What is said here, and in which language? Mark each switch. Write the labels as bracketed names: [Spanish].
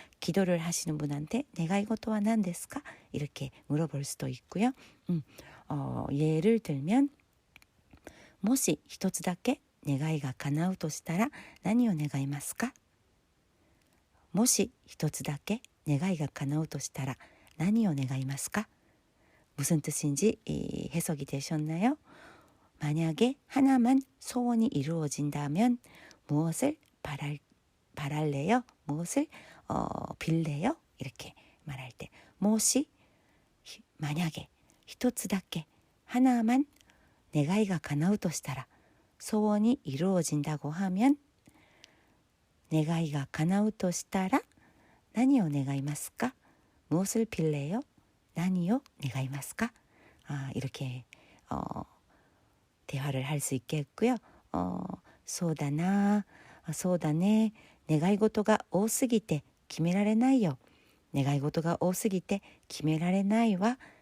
[Korean] 기도를 하시는 분한테 [Japanese] 내가이고토와何ですか? [Korean] 이렇게 물어볼 수도 있고요. 예를 들면 [Japanese] もし一つだけ願いが叶うとしたら何を願いますか? もし一つだけ願いが叶うとしたら何を願いますか? [Korean] 무슨 뜻인지 해석이 되셨나요? 만약에 하나만 소원이 이루어진다면 무엇을 바랄 바랄래요? 무엇을 빌래요? 이렇게 말할 때 모시 만약에 一つだけ 하나만 내가이가 가나우としたら 소원이 이루어진다고 하면 내가이가 가나우としたら [Japanese] 何を願いますか? [Korean] 무엇을 빌래요? [Japanese] 何を願いますか? [Korean] 이렇게 대화를 할 수 있겠고요. [Japanese] そうだな、そうだね、願い事が多すぎて決められないよ. 願い事が多すぎて決められないわ.